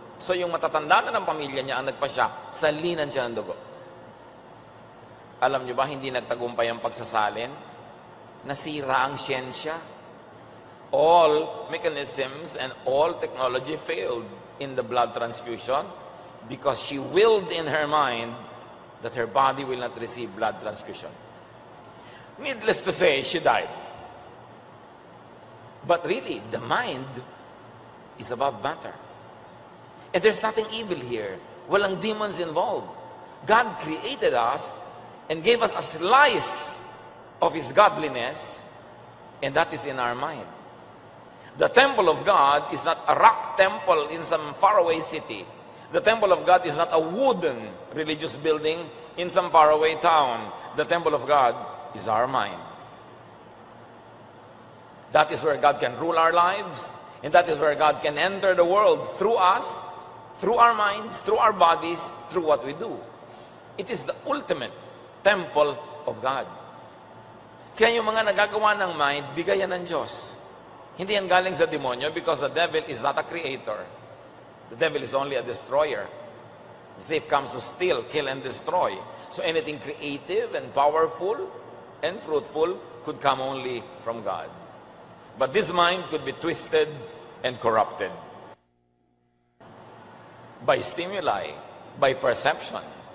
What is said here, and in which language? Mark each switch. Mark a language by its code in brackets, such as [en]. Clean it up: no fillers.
[tl] So yung matatanda na ng pamilya niya ang nagpasya, salinan siya ng dugo. Alam niyo ba, hindi nagtagumpay ang pagsasalin? Nasira ang siyensya. [en] All mechanisms and all technology failed in the blood transfusion because she willed in her mind that her body will not receive blood transfusion. Needless to say, she died. But really, the mind is above matter. And there's nothing evil here. [tl] Walang [en] demons involved. God created us and gave us a slice of His godliness, and that is in our mind. The temple of God is not a rock temple in some faraway city. The temple of God is not a wooden religious building in some faraway town. The temple of God is our mind. That is where God can rule our lives, and that is where God can enter the world through us, through our minds, through our bodies, through what we do. It is the ultimate temple of God. [tl] Kaya yung mga nagagawa ng mind, bigayan ng Diyos. Hindi yan galing sa demonyo [en] because the devil is not a creator. The devil is only a destroyer. The thief comes to steal, kill, and destroy. So anything creative and powerful and fruitful could come only from God. But this mind could be twisted and corrupted by stimuli, by perception.